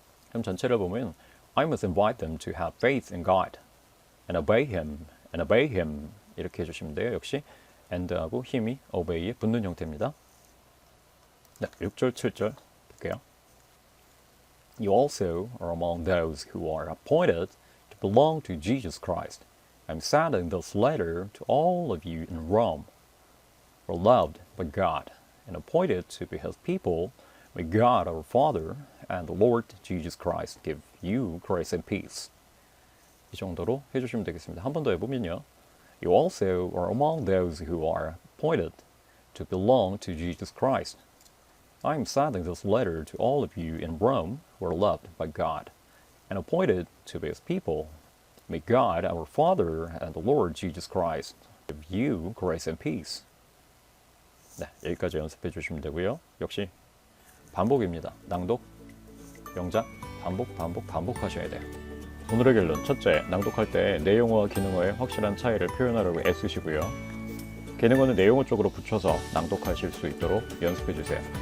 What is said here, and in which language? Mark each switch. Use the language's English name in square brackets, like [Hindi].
[Korean] 그럼 전체를 보면 [English] I must invite them to have faith in God and obey Him [Korean] 이렇게 해주시면 돼요. 역시 and하고 힘이 obey에 붙는 형태입니다. 네, 6절, 7절 볼게요. [English] You also are among those who are appointed to belong to Jesus Christ. I'm sending this letter to all of you in Rome. We're loved by God and appointed to be His people. May God our Father and the Lord Jesus Christ give you grace and peace. [Korean] 이 정도로 해주시면 되겠습니다. 한 번 더 해보면요. [English] You also are among those who are appointed to belong to Jesus Christ. I am sending this letter to all of you in Rome who are loved by God and appointed to be His people. May God our Father and the Lord Jesus Christ give you grace and peace. [Korean] 네, 여기까지 연습해 주시면 되고요. 역시 반복입니다. 낭독, 영작, 반복하셔야 돼요. 오늘의 결론. 첫째, 낭독할 때 내용어와 기능어의 확실한 차이를 표현하려고 애쓰시고요. 기능어는 내용어 쪽으로 붙여서 낭독하실 수 있도록 연습해 주세요.